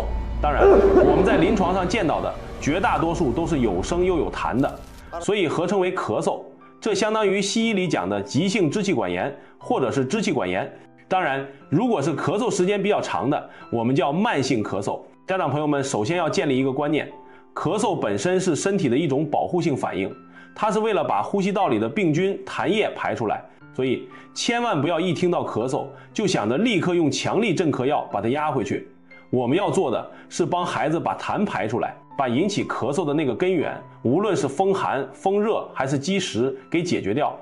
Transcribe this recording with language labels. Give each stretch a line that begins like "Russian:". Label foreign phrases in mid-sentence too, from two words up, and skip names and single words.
Chinese: 當然，我們在臨床上見到的絕大多數都是有聲又有痰的，所以合稱為咳嗽。這相當於西醫裡講的急性支氣管炎或者是支氣管炎。當然，如果是咳嗽時間比較長的，我們叫慢性咳嗽。家長朋友們首先要建立一個觀念，咳嗽本身是身體的一种保護性反應，它是為了把呼吸道裡的病菌、痰液排出來，所以千萬不要一聽到咳嗽就想着立刻用強力镇咳藥把它壓回去。我們要做的是幫孩子把痰排出来，把引起咳嗽的那個根源，無論是風寒、風熱還是积食給解決掉。